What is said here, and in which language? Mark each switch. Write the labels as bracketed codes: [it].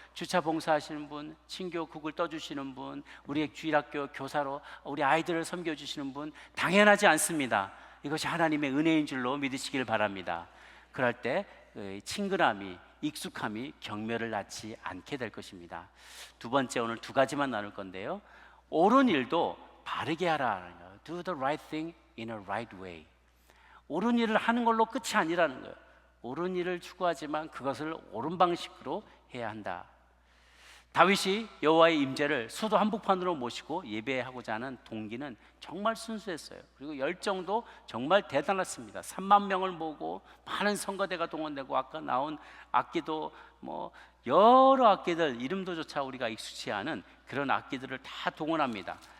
[ko] 주차 봉사하시는 분, 친교 국을 떠주시는 분, 우리의 주일학교 교사로 우리 아이들을 섬겨주시는 분, 당연하지 않습니다. 이것이 하나님의 은혜인 줄로 믿으시길 바랍니다. 그럴 때 친근함이, 익숙함이 경멸을 낳지 않게 될 것입니다. 두 번째, 오늘 두 가지만 나눌 건데요, 옳은 일도 바르게 하라. [en] Do the right thing in a right way. [ko] 옳은 일을 하는 걸로 끝이 아니라는 거예요. 옳은 일을 추구하지만 그것을 옳은 방식으로 해야 한다. 다윗이 여호와의 임재를 수도 한복판으로 모시고 예배하고자 하는 동기는 정말 순수했어요. 그리고 열정도 정말 대단했습니다. 3만 명을 모으고 많은 성가대가 동원되고, 아까 나온 악기도 여러 악기들, 이름도조차 우리가 익숙치 않은 그런 악기들을 다 동원합니다.